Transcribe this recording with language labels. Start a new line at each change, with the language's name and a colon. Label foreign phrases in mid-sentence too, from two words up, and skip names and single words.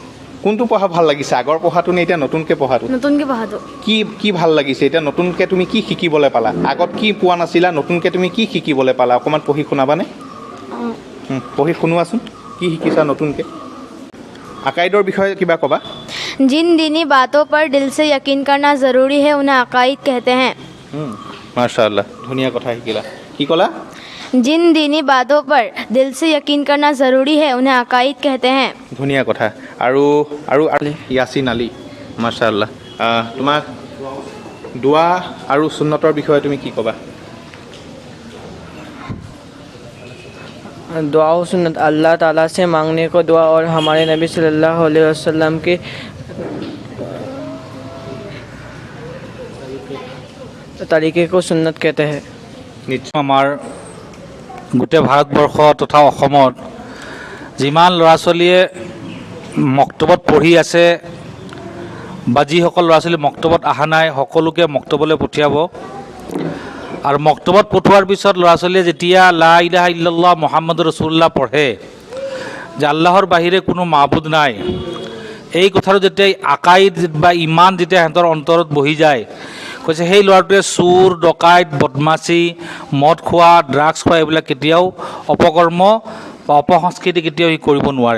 Assamese: কোনটো পঢ়া ভাল লাগিছে, আগৰ পঢ়াটো নে এতিয়া নতুনকৈ পঢ়াটো? নতুনকৈ পঢ়াটো। কি ভাল লাগিছে এতিয়া নতুনকৈ তুমি কি শিকিবলৈ পালা? আগত কি পোৱা নাছিলা, নতুনকৈ তুমি কি শিকিবলৈ পালা? অকণমান পঢ়ি শুনাবানে? পঢ়ি শুনোৱাচোন কি শিকিছা নতুনকৈ। আকাইদৰ বিষয়ে কিবা ক'বা?
Hindi: जिन दीनी बातों पर दिल से यकीन करना ज़रूरी है उन्हें अकाइद कहते हैं। माशाअल्लाह,
Assamese: ধুনীয়া কথা শিকিলা। কি ক'লা?
Hindi: जिन दीनी बातों पर दिल से यकीन करना ज़रूरी है उन्हें अकाइद कहते हैं।
Assamese: ধুনীয়া কথা। আৰু ইয়াছিন আলী। মাশাআল্লাহ। তোমাক দোৱা আৰু সুন্নতৰ বিষয়ে তুমি কি ক'বা?
Hindi: दुआ और सुन्नत अल्लाह ताला से मांगने को दुआ और हमारे नबी
Arabic: صلى الله عليه وسلم
Hindi: की तरीके को सुन्नत कहते हैं।
Assamese: নিশ্চয় আমাৰ গোটেই ভাৰতবৰ্ষ তথা অসমত যিমান ল'ৰা ছোৱালীয়ে মক্তবত পঢ়ি আছে বা যিসকল ল'ৰা ছোৱালী মক্তবত অহা নাই সকলোকে মক্তবলৈ পঠিয়াব। আৰু মক্তবত পঠোৱাৰ পিছত ল'ৰা ছোৱালীয়ে যেতিয়া
Arabic: لا إله إلا الله محمد رسول الله
Assamese: পঢ়ে যে আল্লাহৰ বাহিৰে কোনো মাবুদ নাই, এই কথাটো যেতিয়া আকাইদ বা ইমান যেতিয়া সিহঁতৰ অন্তৰত বহি যায়, কৈছে সেই ল'ৰাটোৱে চুৰ ডকাইত বদমাচি মদ খোৱা ড্ৰাগছ খোৱা এইবিলাক কেতিয়াও অপকৰ্ম বা অপসংস্কৃতি কেতিয়াও সি কৰিব নোৱাৰে।